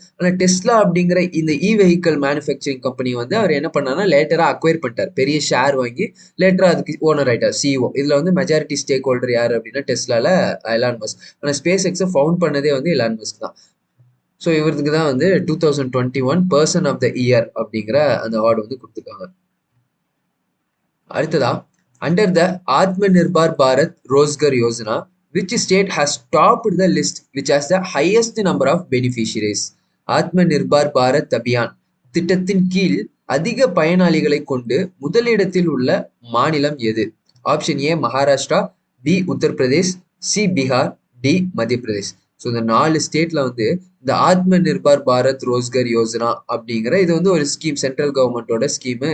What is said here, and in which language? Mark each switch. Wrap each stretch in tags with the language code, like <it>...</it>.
<ta>ஆனால் டெஸ்லா அப்படிங்கிற இந்த வெஹிக்கல் மேனுஃபேக்சரிங் கம்பெனி வந்து அவர் என்ன பண்ணாருன்னா லேட்டராக அக்வயர் பண்ணிட்டார், பெரிய ஷேர் வாங்கி லேட்டராக அதுக்கு ஓனர் ஆயிட்டார், சிஇஓ. இதில் வந்து மெஜாரிட்டி ஸ்டேக் ஹோல்டர் யார் அப்படின்னா டெஸ்லால எலான் மஸ்க். ஆனால் ஸ்பேஸ் எக்ஸை ஃபவுண்ட் பண்ணதே வந்து எலான் மஸ்க் தான். ஸோ இவருக்கு தான் வந்து 2021 பர்சன் ஆஃப் த இயர் அப்படிங்கிற அந்த அவார்டு வந்து கொடுத்துருக்காங்க. அடுத்ததா,</ta> <en>under the Atmanirbhar Bharat Rozgar Yojana, which state has topped the list which has the highest number of beneficiaries?</en> <ta>Atmanirbhar Bharat Abhiyan திட்டத்தின் கீழ் அதிக பயனாளிகளை கொண்டு முதலிடத்தில் உள்ள மாநிலம் எது? Option A Maharashtra, B Uttar Pradesh, C Bihar, D மத்திய பிரதேஷ். ஸோ இந்த 4 ஸ்டேட்ல வந்து இந்த ஆத்ம நிர்பார் பாரத் ரோஸ்கர் யோஜனா அப்படிங்கிற இது வந்து ஒரு ஸ்கீம், சென்ட்ரல் கவர்மெண்டோட ஸ்கீம்.</ta>